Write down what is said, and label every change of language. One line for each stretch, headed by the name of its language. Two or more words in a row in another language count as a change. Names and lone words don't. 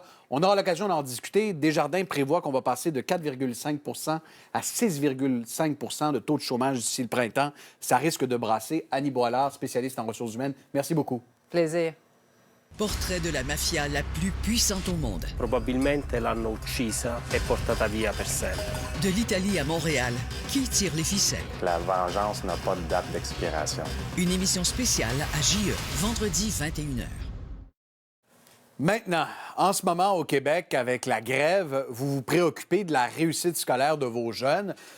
French: On aura l'occasion d'en discuter. Desjardins prévoit qu'on va passer de 4,5 à 6,5 de taux de chômage d'ici le printemps. Ça risque de brasser. Annie Boilard, spécialiste en ressources humaines, merci beaucoup. Plaisir. Portrait de la mafia la plus puissante au monde.
Italian: Probabilmente l'hanno uccisa e portata via per sempre.
French: De l'Italie à Montréal, qui tire les ficelles? La vengeance n'a pas de date d'expiration. Une émission spéciale à JE, vendredi 21h. Maintenant, en ce moment au Québec, avec la grève, vous vous préoccupez de la réussite scolaire de vos jeunes.